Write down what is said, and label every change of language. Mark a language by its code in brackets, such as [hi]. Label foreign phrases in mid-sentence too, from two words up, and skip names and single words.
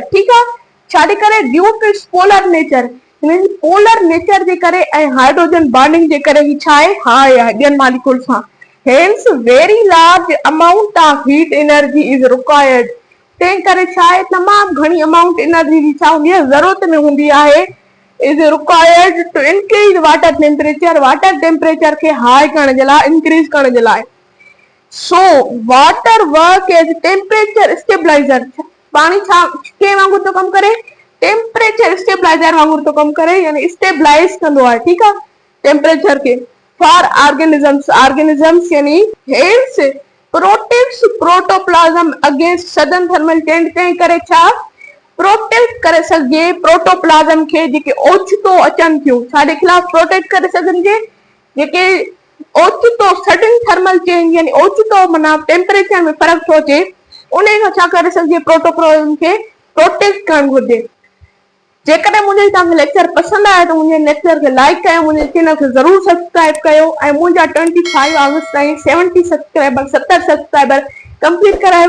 [sd] ठीकु आहे, छाजे करे [en] due to its polar nature, [sd] हिनजी [en] polar nature [sd] जे करे ऐं [en] hydrogen bonding [sd] जे करे ही छा आहे हाई आहे ॿियनि मॉलिक्यूल सां। [en] hence very large amount of heat energy is required, [sd] तंहिं करे छा आहे तमामु घणी [en] amount energy [sd] जी छा हूंदी आहे ज़रूरत में हूंदी आहे [en] is required to increase water temperature [sd] खे हाई करण जे लाइ इंक्रीज करण जे लाइ। [en] so water work as temperature stabilizer, [sd] पाणी छा के वांगुरु थो कमु करे [en] temperature stabilizer [sd] वांगुरु थो कमु करे यानी स्टेबलाइज कंदो आहे। ठीकु आहे, [en] टेम्परेचर खे for organisms यानी helps protects protoplasm against sudden thermal change, [sd] तंहिं करे छा प्रोटेक्ट करे सघे प्रोटोप्लाज्म खे जेके ओचितो अचनि थियूं छाजे खिलाफ प्रोटेक्ट करे सघनि जेके ओचितो [en] sudden thermal change [sd] यानी ओचितो माना टेम्परेचर में फर्क थो अचे उन खां छा करे सघिजे प्रोटोप्लाज्म खे प्रोटेक्ट करणु घुरिजे। जेकॾहिं मुंहिंजो तव्हांखे लेक्चर पसंदि आयो त मुंहिंजे लेक्चर खे लाइक कयो, मुंहिंजे चैनल खे ज़रूरु सब्सक्राइब कयो ऐं मुंहिंजा 25 अगस्त ताईं 70 सब्सक्राइबर कंप्लीट करायो।